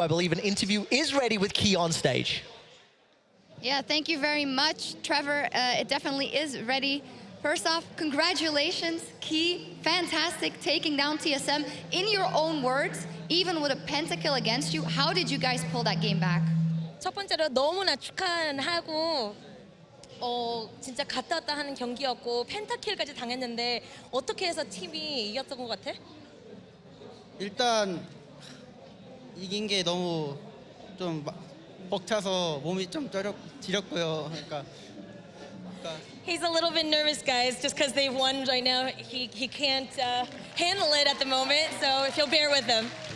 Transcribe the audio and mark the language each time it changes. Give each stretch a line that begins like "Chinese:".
English: I believe an interview is ready with Key on stage. Yeah, thank you very much, Trevor. It definitely is ready. First off, congratulations, Key. Fantastic taking down TSM. In your own words, even with a pentakill against you, how did you guys pull that game back?
Korean: 첫 번째로 너무나 축하하고 진짜 갔다 왔다 하는 경기였고 펜타킬까지 당했는데 어떻게 해서 팀이 이겼던 것 같아? 일단 이긴 게 너무 좀 벅차서 몸이 좀 지렸고요. 그러니까
English: He's a little bit nervous, guys, just because they've won right now. He can't handle it at the moment, so if you'll bear with him.